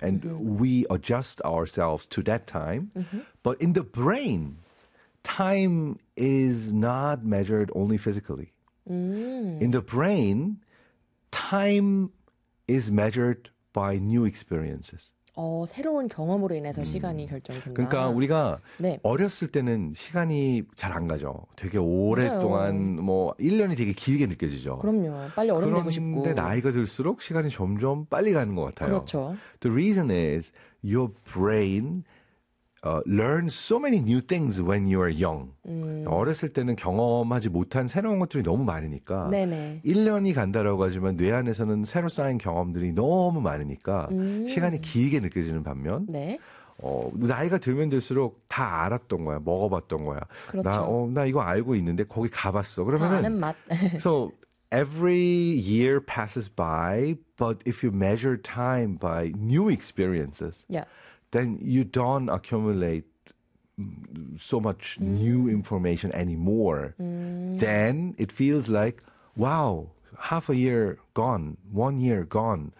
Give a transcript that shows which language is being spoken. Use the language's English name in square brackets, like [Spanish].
[English] And we adjust ourselves to that time. But in the brain, time is not measured only physically. In the brain, time is measured by new experiences. [Korean] 새로운 경험으로 인해서 시간이 결정된다. 그러니까 우리가 네. 어렸을 때는 시간이 잘 안 가죠. 되게 오랫동안 맞아요. 뭐 1년이 되게 길게 느껴지죠. 그럼요. 빨리 어른 되고 싶고. 그런데 나이가 들수록 시간이 점점 빨리 가는 것 같아요. 그렇죠. [English] The reason is your brain learns so many new things when you are young. [Korean] 어렸을 때는 경험하지 못한 새로운 것들이 너무 많으니까 네네. 1년이 간다라고 하지만 뇌 안에서는 새로 쌓인 경험들이 너무 많으니까 시간이 길게 느껴지는 반면 네. 나이가 들면 들수록 다 알았던 거야. 먹어봤던 거야. 그렇죠. 나 이거 알고 있는데 거기 가봤어. 그러면은 아는 맛. [English] so every year passes by but if you measure time by new experiences yeah. then you don't accumulate so much new information anymore. Then it feels like, wow, half a year gone, 1 year gone.